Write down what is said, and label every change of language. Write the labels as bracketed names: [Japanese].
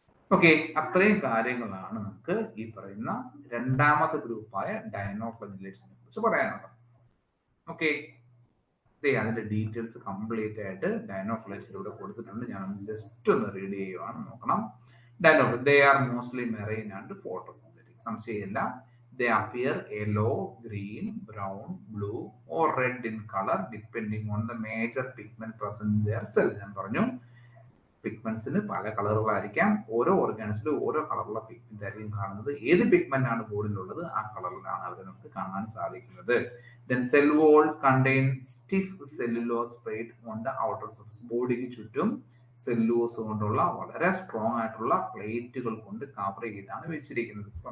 [Malayalam] Okay, അത്രയും കാര്യങ്ങളാണ് നമുക്ക് ഈ പറയുന്ന രണ്ടാമത്തെ ഗ്രൂപ്പായ ഡൈനോഫ്ലജലേറ്റ്സിനെ കുറിച്ച് പറയാനുള്ളത്. ഓക്കെ, അതിന്റെ ഡീറ്റെയിൽസ് കംപ്ലീറ്റ് ആയിട്ട് ഡൈനോഫ്ലജലേറ്റ്സ് ഇവിടെ കൊടുത്തിട്ടുണ്ട്. ഞാൻ ജസ്റ്റ് ഒന്ന് റീഡ് ചെയ്യുവാണ്, നോക്കണം. [English] Dinophilids, they are mostly marine and photosynthetic. [Malayalam] സംശയമില്ല. [English] They appear yellow, green, brown, blue or red in color depending on the major pigment present in their cell. [Malayalam] ഞാൻ പറഞ്ഞു പിഗ്മെന്റ്സിന് പല കളറുകളായിരിക്കാം. ഓരോ ഓർഗാനിസിലും ഓരോ കളറുള്ള പിഗ്മെന്റ് ആയിരിക്കും കാണുന്നത്. ഏത് പിഗ്മെന്റ് ആണ് ബോഡിയിലുള്ളത് ആ കളറിലാണ് അവരെ നമുക്ക് കാണാൻ സാധിക്കുന്നത്. [English] Then cell wall contain stiff cellulose plate on the outer surface. [Malayalam] ബോഡിക്ക് ചുറ്റും സെല്ലുലോസ് കൊണ്ടുള്ള വളരെ സ്ട്രോങ് ആയിട്ടുള്ള പ്ലേറ്റുകൾ കൊണ്ട് കവർ ചെയ്താണ് വെച്ചിരിക്കുന്നത്.